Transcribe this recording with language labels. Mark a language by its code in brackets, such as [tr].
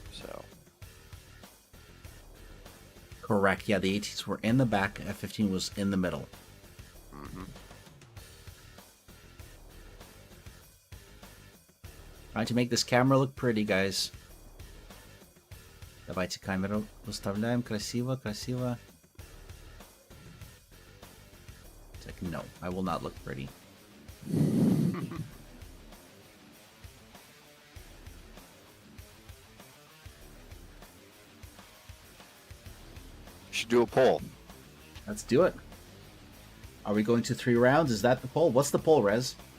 [en] So Correct. Yeah, the 18s were in the back. F-15 was in the middle. mm-hmm. Trying to make this camera look pretty, guys. [ru] Давайте камеру выставляем красиво, красиво. [en] It's like, no, I will not look pretty. Should do a poll. Let's do it. Are we going to 3 rounds? Is that the poll? What's the poll, Rez?